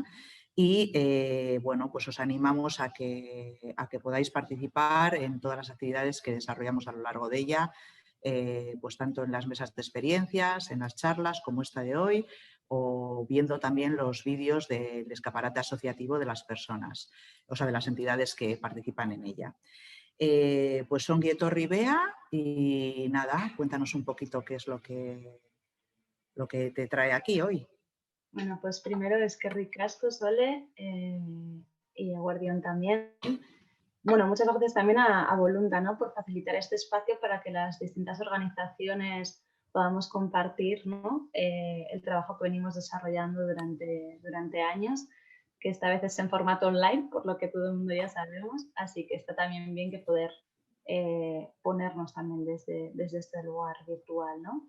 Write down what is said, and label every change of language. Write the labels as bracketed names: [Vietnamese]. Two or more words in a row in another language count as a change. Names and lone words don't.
[Spanish] Y pues os animamos a que podáis participar en todas las actividades que desarrollamos a lo largo de ella, pues tanto en las mesas de experiencias, en las charlas como esta de hoy, o viendo también los vídeos del escaparate asociativo de las personas, o sea, de las entidades que participan en ella. Pues [Basque] ongi etorri [Spanish] Bea y nada, cuéntanos un poquito qué es lo que te trae aquí hoy. Bueno, pues primero [Basque] eskerrik asko, [Spanish] Sole, y a Guardión también. Bueno, muchas gracias también a Volunta, ¿no?, por facilitar este espacio para que las distintas organizaciones podamos compartir, ¿no?, el trabajo que venimos desarrollando durante años, que esta vez es en formato online, por lo que todo el mundo ya sabemos, así que está también bien que poder ponernos también desde este lugar virtual, ¿no?